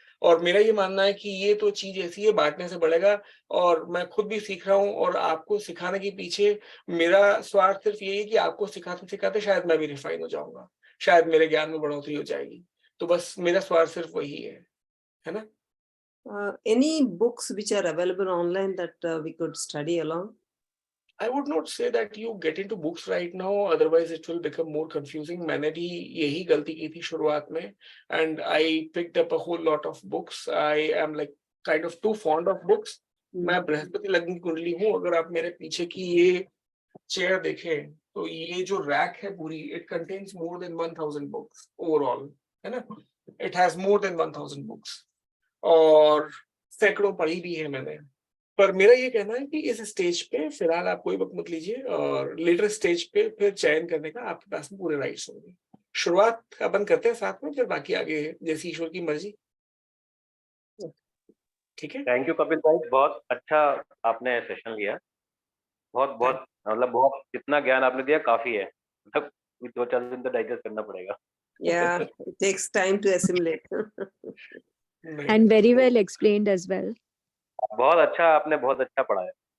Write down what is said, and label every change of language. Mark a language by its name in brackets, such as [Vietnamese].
[Hindi] और मेरा ये मानना है कि ये तो चीज ऐसी है, बांटने से बढ़ेगा। और मैं खुद भी सीख रहा हूँ, और आपको सिखाने के पीछे मेरा स्वार्थ सिर्फ यही है कि आपको सिखाते सिखाते शायद मैं भी रिफाइन हो जाऊंगा, शायद मेरे ज्ञान में बढ़ोतरी हो जाएगी। तो बस मेरा स्वार्थ सिर्फ वही है ना। [English] Any books which are available online that we could study along? I would not say that you get into books right now, otherwise it will become more confusing. मैंने भी यही गलती की थी शुरुआत में, and I picked up a whole lot of books. I am like kind of too fond of books. [Hindi] मैं बृहस्पति लग्न की कुंडली हूँ। अगर आप मेरे पीछे की ये चेयर देखें तो ये जो रैक है पूरी, it contains more than 1000 books overall, है ना। [English] It has more than 1000 books और सैकड़ों पढ़ी भी है मैंने। [Hindi] पर मेरा ये कहना है कि इस स्टेज पे फिलहाल आप कोई वक्त मत लीजिए, और लेटर स्टेज पे फिर चयन करने का आपके पास में पूरे राइट्स होंगे। शुरुआत अपन करते हैं साथ में, फिर बाकी आगे जैसी ईश्वर की मर्जी। ठीक है, थैंक यू कपिल भाई, बहुत अच्छा आपने सेशन लिया। बहुत बहुत मतलब बहुत, जितना ज्ञान आपने दिया काफी है, मतलब 2-4 दिन तो डाइजेस्ट करना पड़ेगा। [English] Yeah, it takes time to assimilate. And very well explained as well. [Hindi] बहुत अच्छा, आपने बहुत अच्छा पढ़ाया।